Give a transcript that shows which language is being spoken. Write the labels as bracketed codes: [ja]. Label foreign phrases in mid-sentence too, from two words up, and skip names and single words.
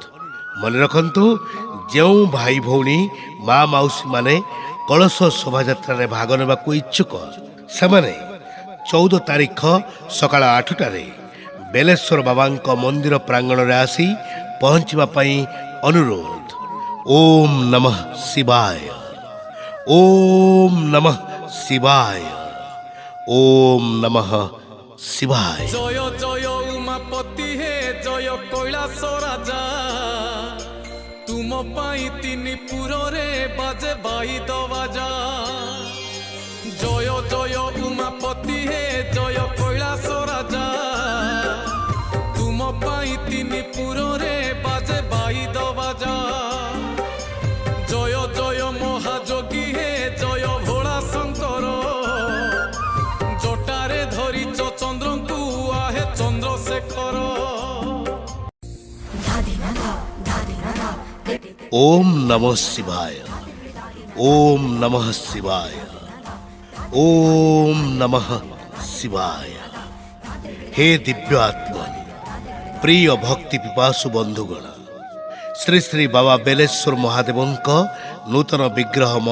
[or] ମନେ ରଖନ୍ତୁ, ଯେଉଁ ଭାଇ ଭଉଣୀ ମା ମାଉସୀମାନେ କଳସ ଶୋଭାଯାତ୍ରାରେ ଭାଗ ନେବାକୁ ଇଚ୍ଛୁକ, ସେମାନେ 14 ତାରିଖ ସକାଳ 8ଟାରେ ବେଲେଶ୍ୱର ବାବାଙ୍କ ମନ୍ଦିର ପ୍ରାଙ୍ଗଣରେ ଆସି ପହଞ୍ଚିବା ପାଇଁ ଅନୁରୋଧ। [sa] ଓମ୍ ନମଃ ଶିବାୟ, ଓମ୍ ନମଃ ଶିବାୟ, ଓମ୍ ନମଃ ଶିବାୟ। [or] ଜୟ ଜୟ ଉମାପତି ହେ ଜୟ କୈଳାସ ରାଜା ତୁମ ପାଇ ତିନି ପୁରେ ବାଜେ ବାଇଦ ବାଜା। ଜୟ ଜୟ ଉମାପତି ହେ ଜୟ କୈଳାସ ରାଜା ତୁମ ପାଇ ତିନି ପୁରେ ବାଜେ ବାଇଦ ବାଜା। ଜୟ ଜୟ ମହାଯୋଗୀ ହେ ଜୟ ଭୋଳା ଶଙ୍କର ଜଟାରେ ଧରିଛ ଚନ୍ଦ୍ରଙ୍କୁ ଆହେ ଚନ୍ଦ୍ରଶେଖର। [sa] ओम नमः शिवाय, ओम नमः शिवाय, ओम नमः शिवाय। [or] ହେ ଦିବ୍ୟ ଆତ୍ମନ, ପ୍ରିୟ ଭକ୍ତି ପିପାସୁ ବନ୍ଧୁଗଣ, ଶ୍ରୀ ଶ୍ରୀ ବାବା ବେଳେଶ୍ୱର ମହାଦେବଙ୍କ ନୂତନ ବିଗ୍ରହ